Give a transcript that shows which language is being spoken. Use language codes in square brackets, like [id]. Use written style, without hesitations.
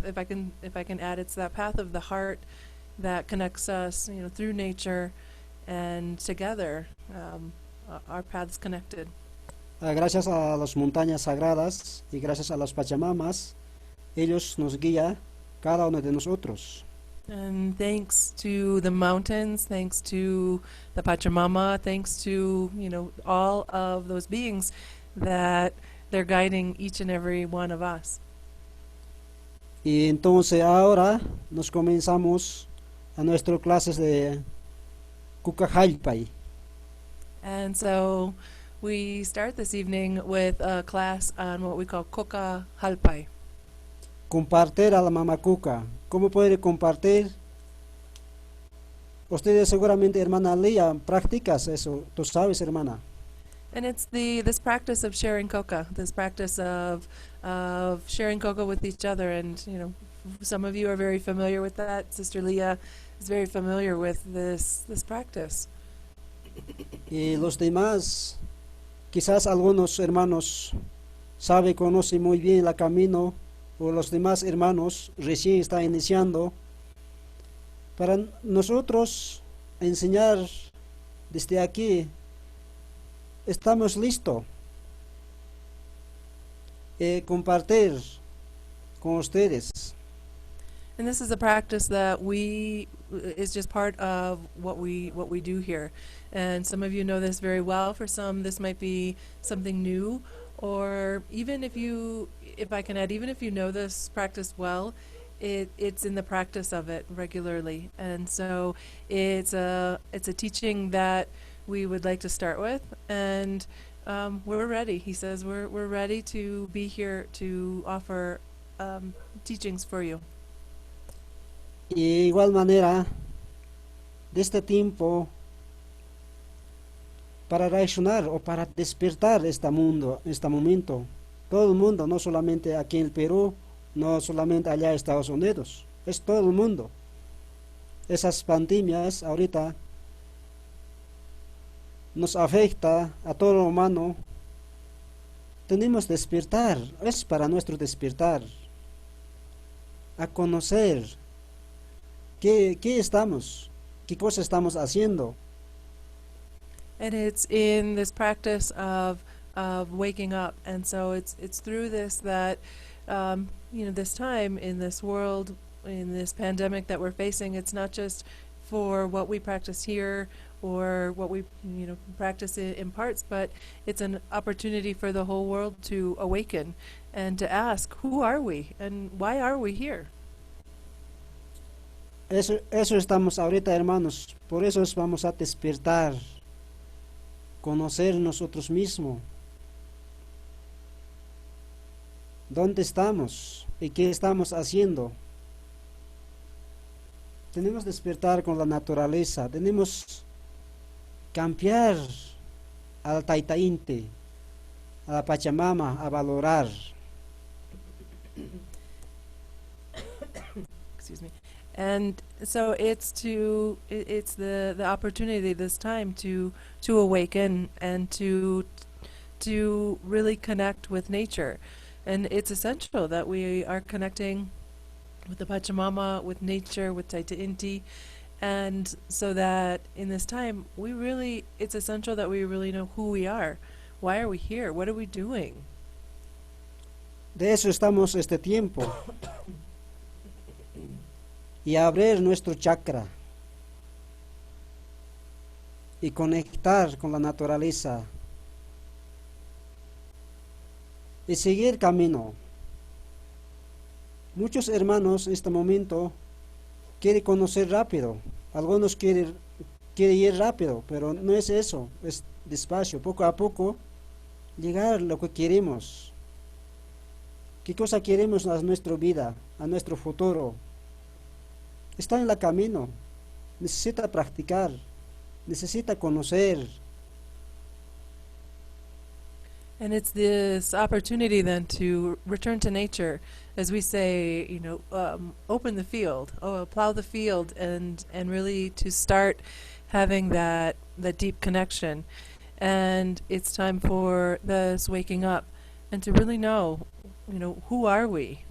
[en] If I can add, it's that path of the heart that connects us, through nature, and together, our paths connected. [es] Gracias a las montañas sagradas y gracias a las Pachamamas, ellos nos guían cada uno de nosotros. [en] And thanks to the mountains, thanks to the Pachamama, thanks to, all of those beings that they're guiding each and every one of us. [es] Y entonces ahora nos comenzamos a nuestras clases de Kukajalpay. [en] And so we start this evening with a class on what we call Koka Halpai. [es] Compartir a la mamá Cuca. ¿Cómo puede compartir? Ustedes seguramente, hermana Lía, practicas eso. ¿Tú sabes, hermana? [en] And it's this practice of sharing coca, this practice of sharing coca with each other. And, some of you are very familiar with that. Sister Leah is very familiar with this practice. [es] Y los demás, quizás algunos hermanos conocen muy bien el camino, o los demás hermanos recién están iniciando. Para nosotros enseñar desde aquí, estamos listos. Compartir con ustedes. [en] And this is a practice that is just part of what we do here. And some of you know this very well. For some, this might be something new, or even if I can add, even if you know this practice well, it's in the practice of it regularly. And so it's a teaching that we would like to start with, and we're ready. He says we're ready to be here to offer teachings for you. [es] Y igual manera, de este tiempo, para reaccionar o para despertar este momento, todo el mundo, no solamente aquí en el Perú, no solamente allá en Estados Unidos, es todo el mundo. Esas pandemias ahorita nos afecta a todo lo humano. Tenemos que despertar, es para nuestro despertar, a conocer qué estamos, qué cosa estamos haciendo. [en] And it's in this practice of waking up, and so it's through this that this time in this world, in this pandemic that we're facing, it's not just for what we practice here or what we practice in parts, but it's an opportunity for the whole world to awaken and to ask, who are we and why are we here? [es] Eso estamos ahorita, hermanos. Por eso vamos a despertar, conocer nosotros mismos. ¿Dónde estamos y qué estamos haciendo? Tenemos que despertar con la naturaleza. Tenemos que cambiar al Taitainte, a la Pachamama, a valorar. [en] Excuse me. And so it's the opportunity this time to awaken and to really connect with nature. And it's essential that we are connecting with the Pachamama, with nature, with Taita Inti, and so that in this time it's essential that we really know who we are. Why are we here? What are we doing? [es] De eso estamos este tiempo. Y abrir nuestro chakra. y conectar con la naturaleza y seguir camino. Muchos hermanos en este momento quieren conocer rápido, algunos quieren ir rápido, pero no es eso, es despacio, poco a poco llegar a lo que queremos. ¿Qué cosa queremos a nuestra vida, a nuestro futuro? Está en el camino, necesita practicar, necesita conocer. [en] And it's this opportunity then to return to nature, as we say, open the field, plow the field, and really to start having that deep connection. And it's time for this waking up and to really know, who are we?